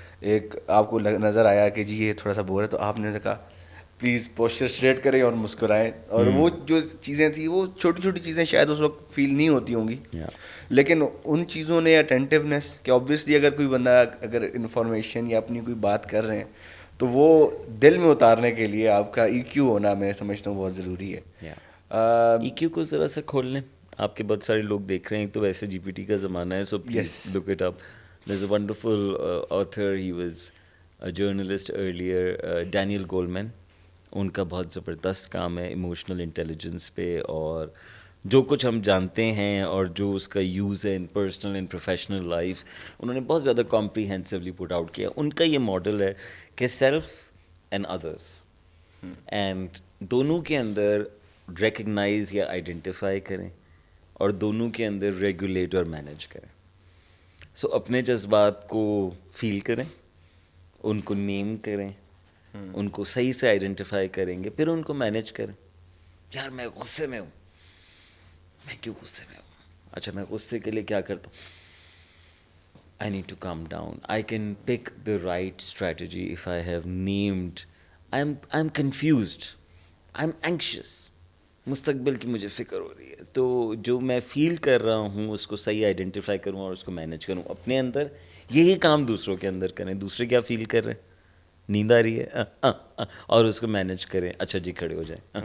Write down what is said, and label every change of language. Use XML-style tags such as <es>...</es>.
<ur>ایک آپ کو نظر آیا کہ جی یہ تھوڑا سا بور ہے تو آپ نے کہا پلیز پوسچر اسٹریٹ کریں اور مسکرائیں, اور وہ جو چیزیں تھیں وہ چھوٹی چھوٹی چیزیں شاید اس وقت فیل نہیں ہوتی ہوں گی, لیکن ان چیزوں نے اٹینٹیونیس کہ اوبویسلی اگر کوئی بندہ اگر انفارمیشن یا اپنی کوئی بات کر رہے ہیں تو وہ دل میں اتارنے کے لیے آپ کا ای کیو ہونا میں سمجھتا ہوں بہت ضروری ہے. ای کیو کو ذرا سا کھول لیں, آپ کے بہت سارے لوگ دیکھ رہے ہیں, تو ویسے جی پی ٹی کا زمانہ ہے,</ur> <en>So please look it up. There's a wonderful author, he was a journalist earlier, Daniel Goleman.</en> <ur>ان کا بہت زبردست کام ہے ایموشنل انٹیلیجنس پہ, اور جو کچھ ہم جانتے ہیں اور جو اس کا یوز ہے</ur> <en>in personal and professional life,</en> <ur>انہوں نے بہت زیادہ کمپریہنسولی پٹ آؤٹ کیا. ان کا یہ ماڈل ہے کہ سیلف اینڈ ادرس, اینڈ دونوں کے اندر ریکگنائز یا آئیڈینٹیفائی کریں, اور دونوں کے اندر ریگولیٹ اور مینیج کریں. سو اپنے جذبات کو فیل کریں, ان کو نیم کریں, ان کو صحیح سے آئیڈینٹیفائی کریں گے, پھر ان کو مینیج کریں. یار میں غصے میں ہوں, میں کیوں غصے میں ہوں, اچھا میں غصے کے لیے کیا کرتا ہوں,</ur> <en>I need to calm down. I can pick the right strategy if I have named. I'm confused. I'm anxious.</en> <ur>مستقبل کی مجھے فکر ہو رہی ہے, تو جو میں فیل کر رہا ہوں اس کو صحیح آئیڈینٹیفائی کروں اور اس کو مینیج کروں اپنے اندر. یہی کام دوسروں کے اندر کریں. دوسرے کیا فیل کر رہے ہیں, نیند آ رہی ہے, اور اس کو مینیج کریں. اچھا جی کھڑے ہو جائیں.</ur>